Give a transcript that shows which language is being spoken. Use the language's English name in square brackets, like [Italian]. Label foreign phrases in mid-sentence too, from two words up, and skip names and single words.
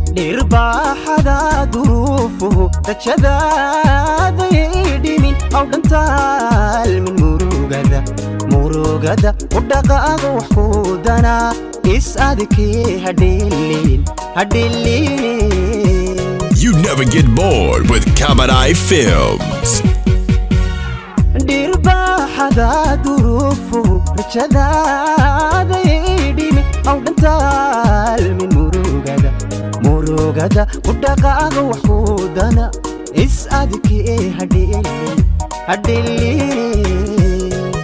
[Somali] Dhirbaaxada duruufuhu rajadaada yay dhimin, aw dhantaal min murugada, murugada u dhaqaaqa wax ku dana, is adkii ha dhilin, ha dhilin. [English] You never get bored with Kabanai Films. [Somali] Dhirbaaxada duruufuhu rajadaada yay dhimin, aw dhantaal min murugada, murugada u dhaqaaqa wax ku dana, is adkii ha dhilin, ha dhilin.